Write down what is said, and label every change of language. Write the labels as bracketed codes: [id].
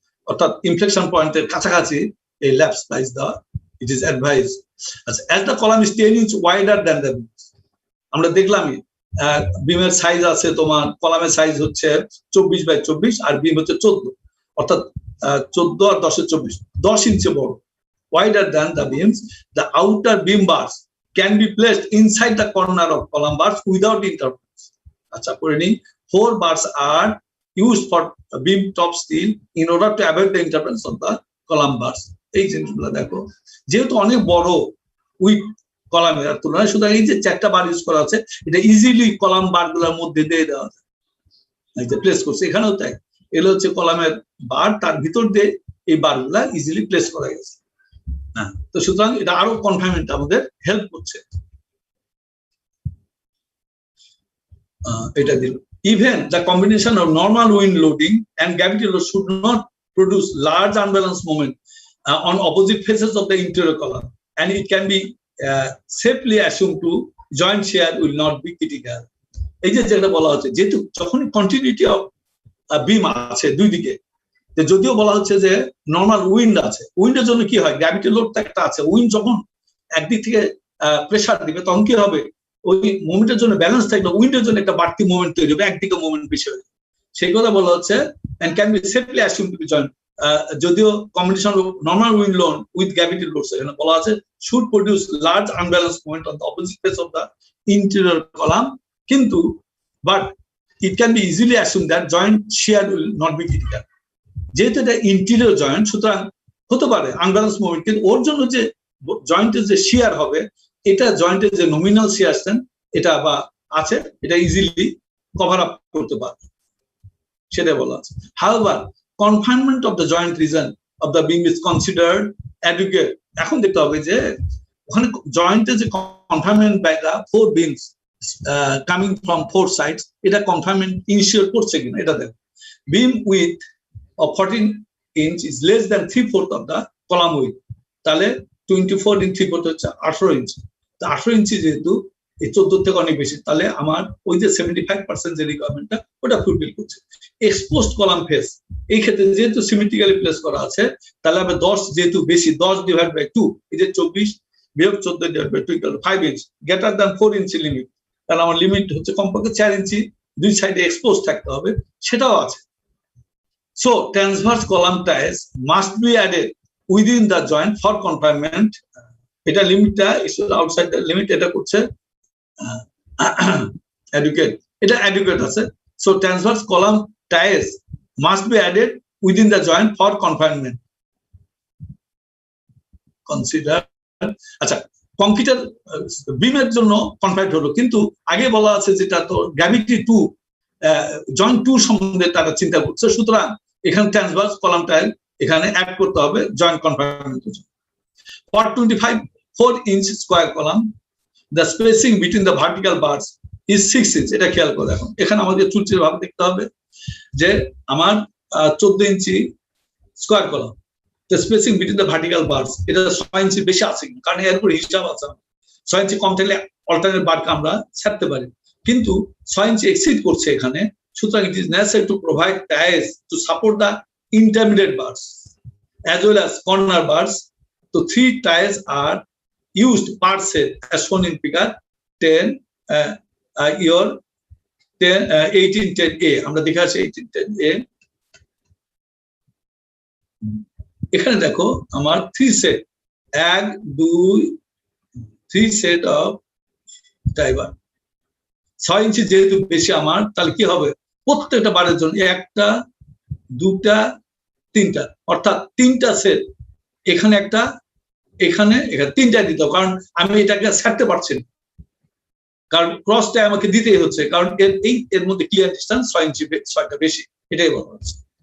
[bn] অর্থাৎ ইনফ্লেকশন পয়েন্টের কাছাকাছি এই ল্যাপ স্প্লাইস দেওয়া [en] It is advise. [bn] আচ্ছা, [en] as the column is 10 inch wider than the beam, [bn] আমরা দেখলামই বিমের সাইজ আছে, তোমার কলামের সাইজ হচ্ছে 24x24 আর বিম হচ্ছে 14, অর্থাৎ 14 আর 10 24, 10 ইঞ্চি বড়। [en] Wider than the beams, the outer beam bars can be placed inside the corner of column bars without interference. [bn] আচ্ছা, পড়ে নিই। [en] 4 bars are used for beam top steel in order to avoid the interference of the column bars. [bn] এই জিনিসগুলো দেখো, যেহেতু অনেক বড় with কলামের তুলনায়, সুতরাং এই যে 4টা বার ইউজ করা আছে এটা ইজিলি কলাম বার গুলোর মধ্যে দিয়ে দেওয়া যায়, এই যে প্লেস করছে এখানেও তাই। এগুলো হচ্ছে কলামের বার, তার ভিতর দিয়ে এই বার গুলা ইজিলি প্লেস করা গেছে। হ্যাঁ, তো সুতরাং এটা আরো কনফাইনমেন্ট আমাদের হেল্প করছে। এটা দিল। [en] Even the combination of normal wind loading and gravity load should not produce large unbalanced moment on opposite faces of the interior column, and it can be safely assumed to joint shear will not be critical. [bn] এই যে যেটা বলা হচ্ছে, যেহেতু যখন continuity of বিম আছে দুই দিকে, যদিও বলা হচ্ছে যে নর্মাল উইন্ড আছে, উইন্ডের জন্য কি হয়, গ্র্যাভিটি লোড একটা আছে, উইন্ড যখন একদিক থেকে প্রেসার দিবে তখন কি হবে, ওই মোমেন্টের জন্য ব্যালেন্স থাকবে, উইন্ডের জন্য একটা বাড়তি মোমেন্ট তৈরি হবে, একদিকে মোমেন্ট বেশি হবে, সেই কথা বলা হচ্ছে। [en] and can be safely assume to be joint, [bn] যদিও [en] combination of normal wind load with gravity load [bn] এখানে বলা আছে [en] should produce large unbalance moment on the opposite face of the interior column, [bn] কিন্তু [en] But it can be easily assume that joint shear will not be critical. [bn] যেহেতু এটা interior joint, সুতরাং হতে পারে unbalance moment, কিন্তু ওর জন্য যে জয়েন্টের যে শিয়ার হবে, এটা জয়েন্টের যে নমিনাল শিয়ার এটা বা আছে, এটা ইজিলি কভার আপ করতে পারবে, সেটা বলা আছে। [en] However, confinement of the joint region of the beam is considered adequate. [bn] এখন দেখতে হবে যে ওখানে জয়েন্টের যে confinement [en] by the 4 beams coming from 4 sides, [bn] এটা কনফাইনমেন্ট ইনিশিয়েট করছে কিনা এটা দেখো। [en] beam with of 14 inch is less than 3/4 of the column width, [bn] তাহলে 24 in 3/4 হচ্ছে 18 ইঞ্চি। তো 18 ইঞ্চি যেহেতু এই 14 থেকে অনেক বেশি, তাহলে আমার ওই যে 75% যে রিকোয়ারমেন্টটা ওটা ফুলফিল করছে। এক্সপোজড কলাম ফেস, এই ক্ষেত্রে যেহেতু সিমেট্রিক্যালি প্লেস করা আছে, তাহলে আমরা 10 যেহেতু বেশি, 10/2, এই যে 24 বিয়োগ 14/2 = 5 ইঞ্চ, [en] greater than 4 inch limit, [bn] তাহলে আমার লিমিট হচ্ছে কমপক্ষে 4 ইঞ্চি দুই সাইডে এক্সপোজ থাকতে হবে, সেটাও আছে। [en] So transverse column ties must be added within the joint for confinement. [bn] এটা লিমিটটা আউটসাইড দ্য লিমিট, এটা করছে adequate, এটা adequate আছে। [en] So transverse column ties must be added within the joint for confinement. [bn] Consider, আচ্ছা, কংক্রিটের বিমের জন্য কনফাইন্ড হলো, কিন্তু আগে বলা আছে যেটা তো গ্র্যাভিটি 2 জয়েন্ট 2 সম্বন্ধে তারা চিন্তা করছে, সুতরাং এখানে ট্রান্সভার্স কলাম টাইল এখানে অ্যাড করতে হবে জয়েন্ট কনফাইনমেন্টের জন্য। [en] For 4 inch square column, the spacing between the vertical bars is 6 inch। [bn] এটা খেয়াল করে দেখুন, এখানে আমাদের চুলচির ভাবে দেখতে হবে যে আমার 14 ইঞ্চি square column, the spacing between the vertical burst এটা 6 ইঞ্চি বেশি আছে, কারণ এর উপর হিসাব আছে, 6 ইঞ্চি কম থাকলে অল্টারনেট বারকে আমরা ছাড়তে পারি, কিন্তু 6 ইঞ্চি এক্সিড করছে এখানে, সুতরাং [en] it is necessary to provide ties to support the intermediate bars as well as corner bars. So 3 ties are used per set as shown in figure 10 your 1810A. [bn] আমরা দেখে আসি 1810A, এখানে দেখো আমার 3 সেট, 1 2 3 সেট অফ টাই বার, 6 ইঞ্চি যেহেতু বেশি আমার, তাহলে কি হবে, প্রত্যেকটা বারের জন্য একটা, দুটা, তিনটা, অর্থাৎ তিনটা সেট, এখানে একটা, এখানে তিনটা দিতে হবে, কারণ আমি এটাকে ছাড়তে পারছি না, কারণ ক্রসটা আমাকে দিতেই হচ্ছে, কারণ এর মধ্যে ক্লিয়ার ডিস্টেন্স 6 ইঞ্চি 6টা বেশি, এটাই বলা হচ্ছে।